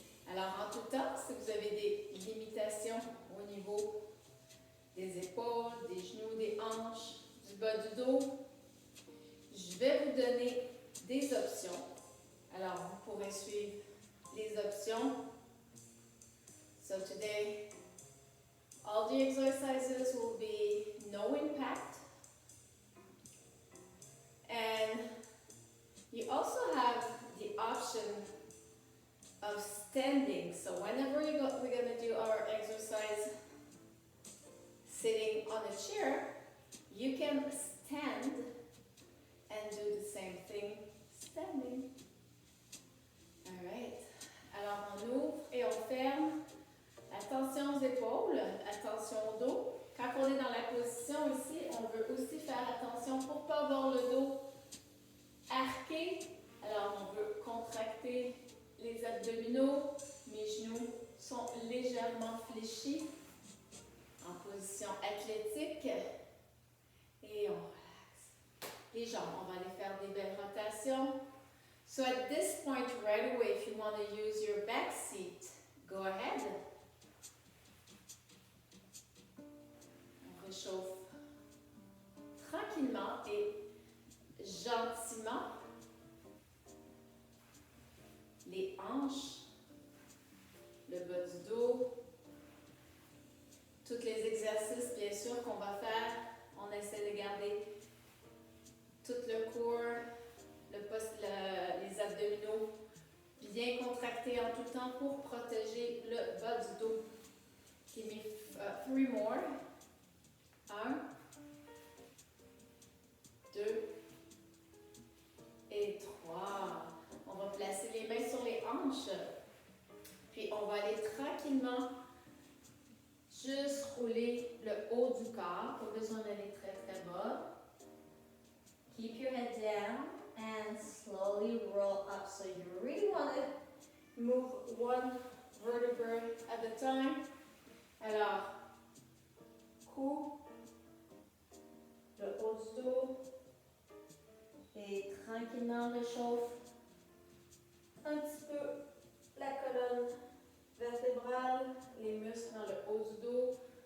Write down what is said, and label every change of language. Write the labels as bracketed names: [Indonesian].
[French] Alors, en tout temps, si vous avez des limitations au niveau des épaules, des genoux, des hanches, du bas du dos, je vais vous donner des options. Alors, vous pourrez suivre les options. [English] So today, all the exercises will be no impact. And you also have the option of standing. So whenever we're going to do our exercise sitting on a chair, you can stand and do the same thing standing. All right. [French] Alors, on ouvre et on ferme. Attention aux épaules, attention au dos. Quand on est dans la position ici, on veut aussi faire attention pour ne pas avoir le dos arqué. Alors, on veut contracter les abdominaux. Mes genoux sont légèrement fléchis en position athlétique. Et on relaxe. Les jambes, on va aller faire des belles rotations. [English] So at this point right away, if you want to use your back seat, go ahead. [French] On réchauffe tranquillement et gentiment les hanches, le bas du dos, tous les exercices bien sûr qu'on va faire. On essaie de garder tout le corps, les abdominaux bien contractés en tout temps pour protéger le bas du dos. [English] Give me 3 more. 1, 2 et 3. [French] On va placer les mains sur les hanches. Puis on va aller tranquillement juste rouler le haut du corps. Pas besoin d'aller très très bas. [English] Keep your head down and slowly roll up. So you really want to move one vertebra at a time. [French] Alors, cou, le haut du dos et tranquillement réchauffe un petit peu la colonne vertébrale, les muscles dans le haut du dos.